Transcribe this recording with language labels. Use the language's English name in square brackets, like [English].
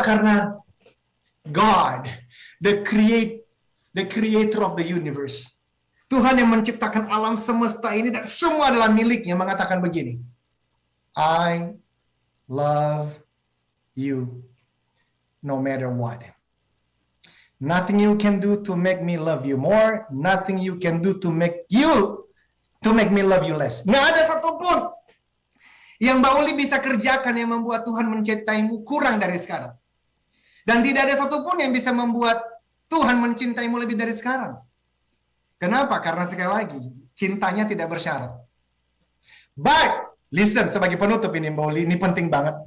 [Indonesian] Karena [English] God, the creator of the universe, [Indonesian] Tuhan yang menciptakan alam semesta ini dan semua adalah miliknya, mengatakan begini, [English] I love you no matter what. Nothing you can do to make me love you more, nothing you can do to make me love you less. [Indonesian] Nggak ada satupun yang Mbak Uli bisa kerjakan yang membuat Tuhan mencintaimu kurang dari sekarang. Dan tidak ada satupun yang bisa membuat Tuhan mencintaimu lebih dari sekarang. Kenapa? Karena sekali lagi, cintanya tidak bersyarat. [English] But, listen, [Indonesian] sebagai penutup ini Mbak Uli, ini penting banget.